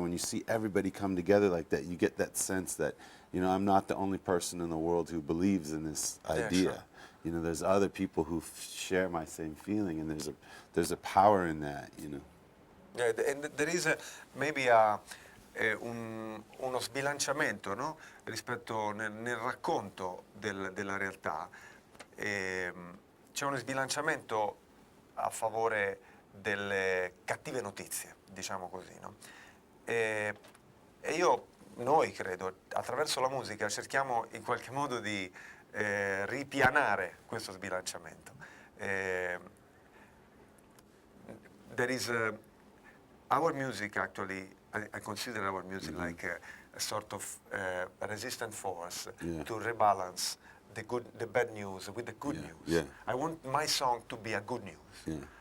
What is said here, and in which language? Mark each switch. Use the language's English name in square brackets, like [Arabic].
[English] When you see everybody come together like that, you get that sense that, you know, I'm not the only person in the world who believes in this idea. Sure. You know, there's other people who share my same feeling, and there's a power in that, you know. Yeah, and there is maybe [Italian] uno sbilanciamento, [English] no? [Italian] Rispetto nel racconto della realtà. C'è uno sbilanciamento a favore delle cattive notizie, diciamo così, no? E noi credo, attraverso la musica cerchiamo in qualche modo di ripianare questo sbilanciamento. [English] There is our music, actually, I consider our music like a sort of resistant force to rebalance the bad news with the good news. Yeah. I want my song to be a good news.